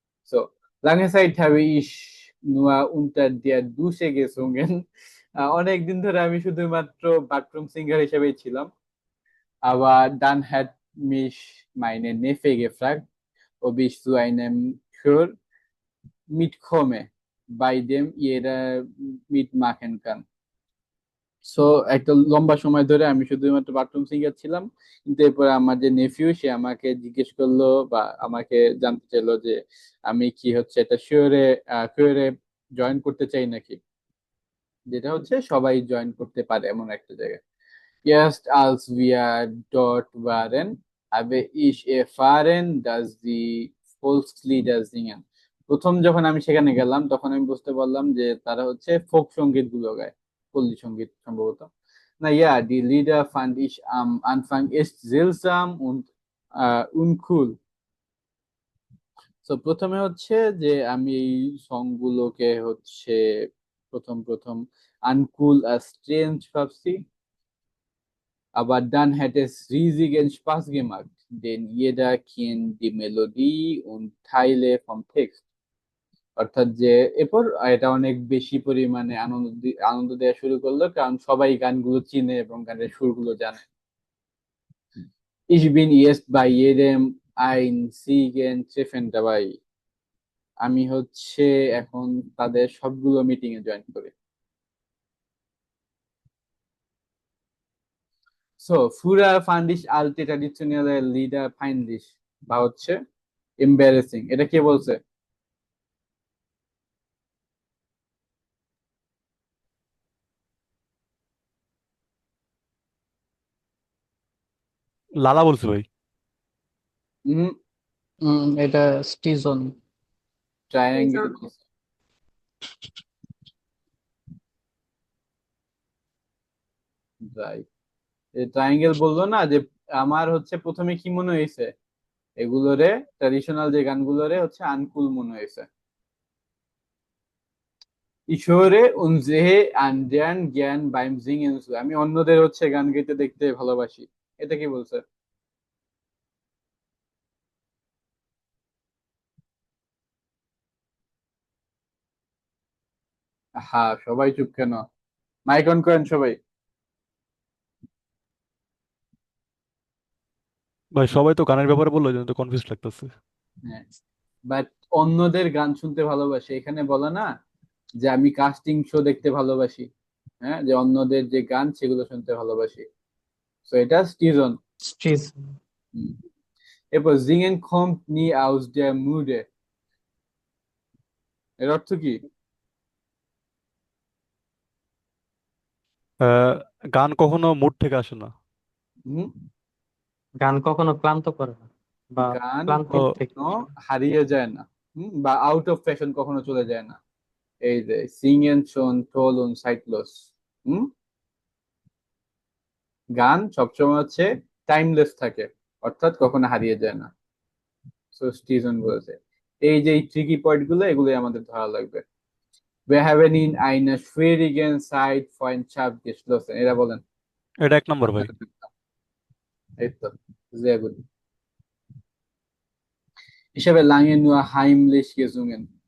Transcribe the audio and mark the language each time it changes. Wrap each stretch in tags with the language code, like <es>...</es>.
<de>সো lange Zeit habe ich nur unter der Dusche gesungen.</de> <bn>অনেকদিন ধরে আমি শুধুমাত্র বাথরুম সিঙ্গার হিসেবেই ছিলাম।</bn> <de>Aber dann hat mich meine Neffe gefragt, ob ich zu einem Chor mitkomme, bei dem jeder mitmachen kann.</de> <bn>So একটা লম্বা সময় ধরে আমি শুধুমাত্র বাথরুম সিঙ্গার ছিলাম, কিন্তু এরপরে আমার যে নেফিউ সে আমাকে জিজ্ঞেস করলো বা আমাকে জানতে চাইলো যে আমি কি হচ্ছে এটা শিওরে জয়েন করতে চাই নাকি, যেটা হচ্ছে সবাই জয়েন করতে পারে এমন একটা জায়গায়।</bn> <de>Erst als wir dort waren, habe ich erfahren, dass die Volkslieder singen.</de> <bn>প্রথম যখন আমি সেখানে গেলাম তখন আমি বুঝতে পারলাম যে তারা হচ্ছে ফোক সঙ্গীত গুলো গায়, পল্লী সঙ্গীত সম্ভবত।</bn> <de>Na ja, die Lieder fand ich am Anfang echt seltsam und uncool. So,</de> <bn>তো প্রথমে হচ্ছে যে আমি এই সং গুলোকে হচ্ছে প্রথম প্রথম আনকুল আর স্ট্রেঞ্জ ভাবছি,</bn> <de>aber dann hat es riesigen Spaß gemacht, denn jeder kennt die Melodie und Teile vom Text.</de> <bn>অর্থাৎ যে এরপর এটা অনেক বেশি পরিমাণে আনন্দ দেওয়া শুরু করলো, কারণ সবাই গানগুলো চিনে এবং গানের সুরগুলো জানে।</bn> <de>Ich bin jetzt bei jedem einzigen Treffen dabei.</de> <bn>আমি হচ্ছে এখন তাদের সবগুলো মিটিং এ জয়েন করি।</bn> <de>So, früher fand ich alte traditionelle Lieder peinlich</de> <bn>বা হচ্ছে</bn> <de>embarrassing।</de> <bn>এটা কে বলছে? লালা বলছে ভাই। হুম, এটা স্টিজন। Triangle</bn> <en>Reason.</en> <bn>বলছে। রাইট, ট্রায়াঙ্গেল বললো না যে আমার হচ্ছে প্রথমে কি মনে হয়েছে, এগুলোরে ট্র্যাডিশনাল যে গানগুলোরে হচ্ছে আনকুল মনে হয়েছে।</bn> <de>Ich höre und sehe anderen gern beim Singen zu.</de> <bn>আমি অন্যদের হচ্ছে গান গাইতে দেখতে ভালোবাসি। এটা কি বলছে? হ্যাঁ, সবাই চুপ কেন? মাইক অন করেন সবাই। ভাই সবাই তো গানের ব্যাপারে বললো, এই জন্য তো কনফিউজ লাগতেছে। হ্যাঁ, বাট অন্যদের গান শুনতে ভালোবাসি, এখানে বলে না যে আমি কাস্টিং শো দেখতে ভালোবাসি, হ্যাঁ, যে অন্যদের যে গান সেগুলো শুনতে ভালোবাসি। তো এটা স্টিজন। স্টিজন। এরপর</bn> <de>singen kommt nie aus der Mode,</de> <bn>এর অর্থ কি? গান কখনো মুড থেকে আসে না। হুম, গান কখনো ক্লান্ত করে না বা গান ক্লান্তির থেকে কখনো হারিয়ে যায় না, বা আউট অফ ফ্যাশন কখনো চলে যায় না। এই যে</bn> <de>singen schon toll und zeitlos,</de> <bn>হুম, গান সবসময় হচ্ছে টাইমলেস থাকে, অর্থাৎ কখনো হারিয়ে যায় না। সো স্টিজন বলেছে। এই যে ট্রিকি পয়েন্ট গুলো, এগুলোই আমাদের ধরা লাগবে।</bn> <de>Wir haben in einer schwierigen Zeit Freundschaft geschlossen,</de> <bn>এরা বলেন। এটা 1 নম্বর ভাই। এই তো,</bn> <de>sehr gut. Ich habe lange nur heimlich gesungen.</de>